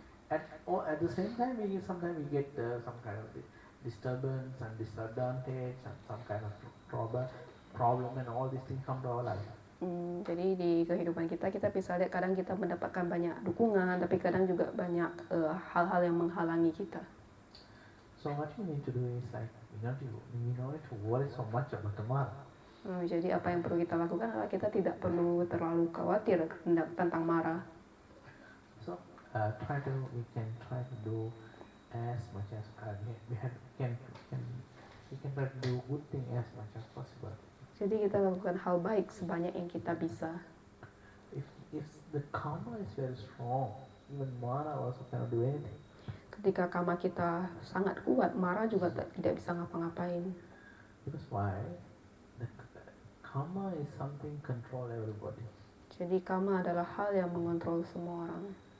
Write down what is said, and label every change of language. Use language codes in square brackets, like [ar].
[en] At the same time sometimes we get some kind of disturbance and disadvantage and some kind of problem and all these things come to our life. [id] Jadi di kehidupan kita bisa lihat kadang kita mendapatkan banyak dukungan, tapi kadang juga banyak hal-hal yang menghalangi kita. [en] So what we need to do is like we don't need to worry so much about tomorrow. [id] Jadi apa yang perlu kita lakukan adalah kita tidak perlu terlalu khawatir tentang Mara. [en] So we can try to do as much as we can try to do good thing as much as possible. [id] Jadi kita lakukan hal baik sebanyak yang kita bisa. [en] If the karma is very strong, even Mara also cannot do anything. [id] Ketika karma kita sangat kuat, Mara juga tidak bisa ngapa-ngapain. [en] Because why? The karma is something control everybody. [id] Jadi karma adalah hal yang mengontrol semua orang.